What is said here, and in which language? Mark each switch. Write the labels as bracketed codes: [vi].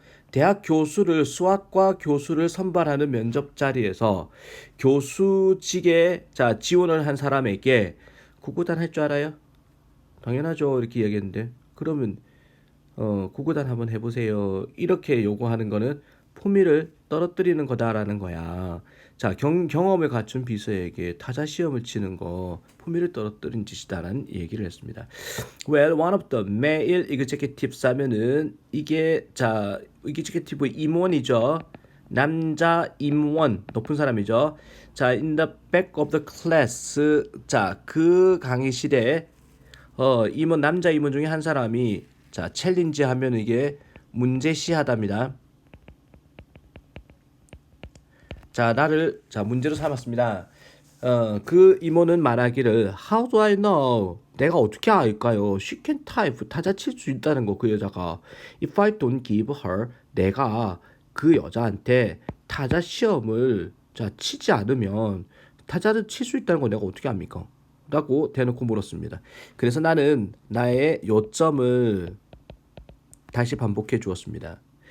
[ko] 대학 교수를 수학과 교수를 선발하는 면접 자리에서 교수직에 자 지원을 한 사람에게 구구단 할 줄 알아요? 당연하죠. 이렇게 얘기했는데 그러면 구구단 한번 해보세요. 이렇게 요구하는 거는 품위를 떨어뜨리는 거다라는 거야. 자, 경험을 갖춘 비서에게 타자 시험을 치는 거 품위를 떨어뜨린 짓이다라는 얘기를 했습니다. [en] Well, one of the male executives [ko] 하면은 이게 자, executive 임원이죠. 남자 임원 높은 사람이죠. 자, [en] in the back of the class [ko] 자, 그 강의실에 임원 남자 임원 중에 한 사람이 자, 챌린지 하면 이게 문제시하답니다. 자, 나를 자, 문제로 삼았습니다. 그 임원은 말하기를 [en] How do I know? [ko] 내가 어떻게 알까요? [en] She can type [ko] 타자 칠 수 있다는 거 그 여자가 [en] If I don't give her [ko] 내가 그 여자한테 타자 시험을 자, 치지 않으면 타자를 칠 수 있다는 거 내가 어떻게 압니까? 라고 대놓고 물었습니다. 그래서 나는 나의 요점을 다시 반복해 주었습니다.